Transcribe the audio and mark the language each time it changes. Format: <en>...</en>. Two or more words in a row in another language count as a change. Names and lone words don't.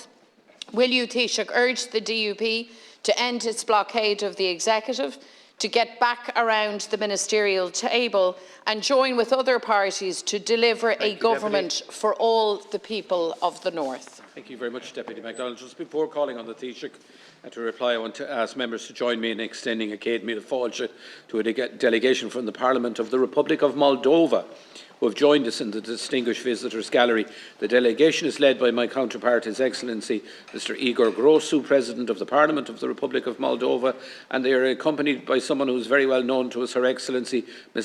<en>Will you, Taoiseach, urge the DUP to end its blockade of the executive, to get back around the ministerial table and join with other parties to deliver a government for all the people of the North? Thank you very much, Deputy McDonald. Just before calling on the Taoiseach to reply, I want to ask members to join me in extending a</en> <ga>céad míle fáilte</ga> <en>to a delegation from the Parliament of the Republic of Moldova, who have joined us in the Distinguished Visitors Gallery. The delegation is led by my counterpart, His Excellency Mr. Igor Grosu, President of the Parliament of the Republic of Moldova, and they are accompanied by someone who is very well known to us, Her Excellency Ms.</en>